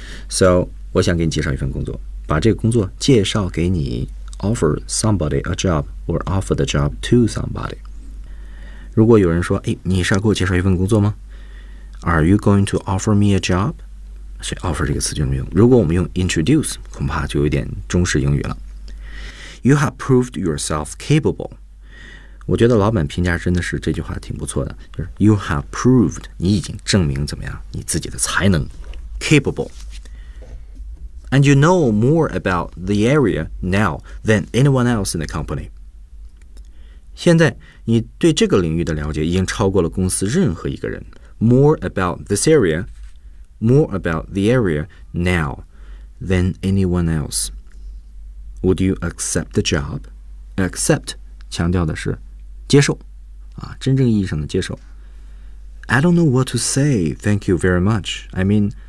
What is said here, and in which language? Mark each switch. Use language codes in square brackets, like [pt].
[en] So [zh] 我想给你介绍一份工作，把这个工作介绍给你。 [en] Offer somebody a job or offer the job to somebody. [zh] 如果有人说，哎，你是要给我介绍一份工作吗？ [en] Are you going to offer me a job? [zh] 所以 offer 这个词就没用。如果我们用 introduce， 恐怕就有点中式英语了。 [en] You have proved yourself capable. [zh] 我觉得老板评价真的是这句话挺不错的，就是 [en] you have proved， [zh] 你已经证明怎么样，你自己的才能 capable。 [en] And you know more about the area now than anyone else in the company. [zh] 现在你对这个领域的了解已经超过了公司任何一个人。 [en] More about this area, more about the area now than anyone else. Would you accept the job? [zh] Accept 强调的是接受，啊，真正意义上的接受。 [en] I don't know what to say. Thank you very much. I mean...